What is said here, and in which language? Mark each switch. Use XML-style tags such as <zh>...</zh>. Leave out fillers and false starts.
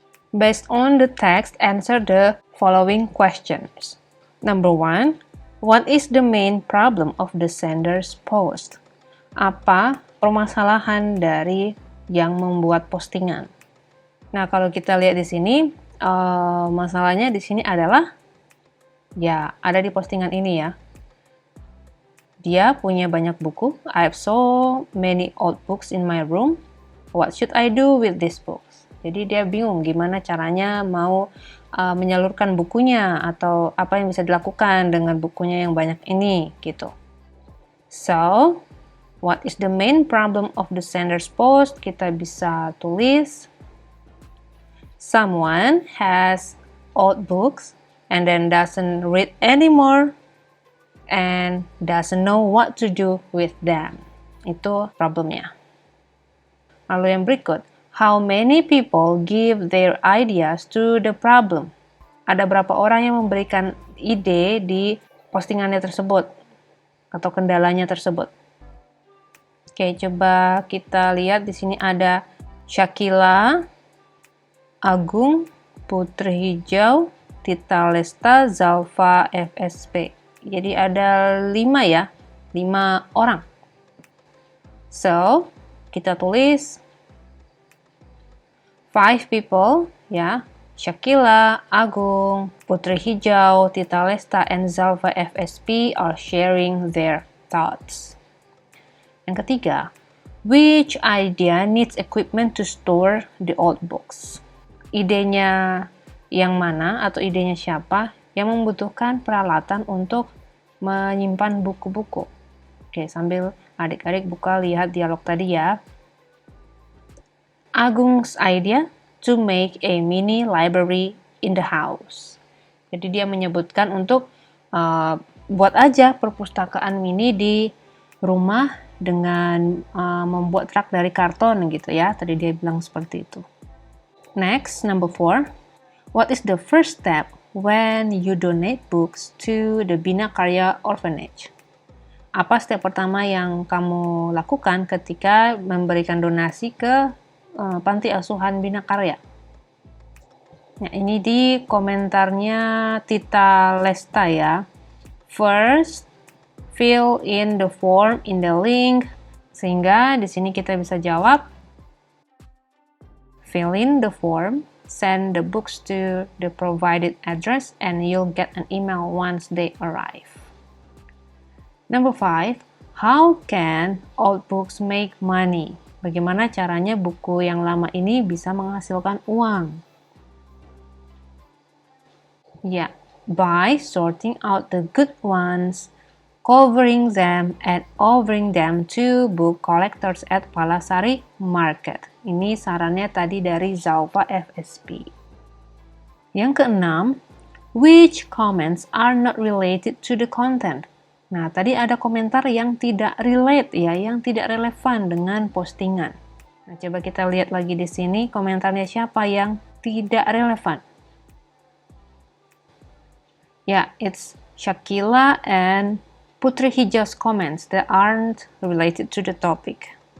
<en>Based on the text, answer the following questions. Number 1, what is the main problem of the sender's post?</en> <id>Apa permasalahan dari yang membuat postingan? Nah, kalau kita lihat di sini, masalahnya di sini adalah, ya, ada di postingan ini ya. Dia punya banyak buku.</id> <en>I have so many old books in my room. What should I do with these books?</en> <id>Jadi dia bingung gimana caranya mau menyalurkan bukunya atau apa yang bisa dilakukan dengan bukunya yang banyak ini gitu.</id> <en>So, what is the main problem of the sender's post?</en> <id>Kita bisa tulis</id> <en>someone has old books and then doesn't read anymore and doesn't know what to do with them.</en> <id>Itu problemnya. Lalu yang berikut,</id> <en>how many people give their ideas to the problem?</en> <id>Ada berapa orang yang memberikan ide di postingannya tersebut atau kendalanya tersebut? Oke, coba kita lihat di sini ada Syakila, Agung, Putri Hijau, Tita Lesta, Zalfa, FSP. Jadi ada 5 ya, 5 orang.</id> <en>So,</en> <id>kita tulis</id> <en>5 people</en> <id>ya, Syakila, Agung, Putri Hijau, Tita Lesta, and Zalfa FSP</id> <en>are sharing their thoughts.</en> <id>Yang ketiga,</id> <en>which idea needs equipment to store the old books?</en> <id>Idenya yang mana atau idenya siapa yang membutuhkan peralatan untuk menyimpan buku-buku? Oke, sambil adik-adik buka lihat dialog tadi ya.</id> <en>Agung's idea to make a mini library in the house.</en> <id>Jadi dia menyebutkan untuk buat aja perpustakaan mini di rumah dengan membuat rak dari karton gitu ya. Tadi dia bilang seperti itu.</id> <en>Next, number 4. What is the first step when you donate books to the Bina Karya Orphanage?</en> <id>Apa step pertama yang kamu lakukan ketika memberikan donasi ke panti asuhan Bina Karya? Nah, ini di komentarnya Tita Lesta ya.</id> <en>First, fill in the form in the link.</en> <id>Sehingga di sini kita bisa jawab,</id> <en>fill in the form, send the books to the provided address, and you'll get an email once they arrive. Number 5, how can old books make money?</en> <id>Bagaimana caranya buku yang lama ini bisa menghasilkan uang?</id> <en>Ya, by sorting out the good ones, covering them, and offering them to book collectors at Palasari Market.</en> <id>Ini sarannya tadi dari Zalfa FSP. Yang keenam,</id> <en>which comments are not related to the content?</en> <id>Nah, tadi ada komentar yang tidak relate ya, yang tidak relevan dengan postingan. Nah, coba kita lihat lagi di sini komentarnya siapa yang tidak relevan.</id> <en>Ya, it's Syakila and Putri Hijau's comments that aren't related to the topic.</en>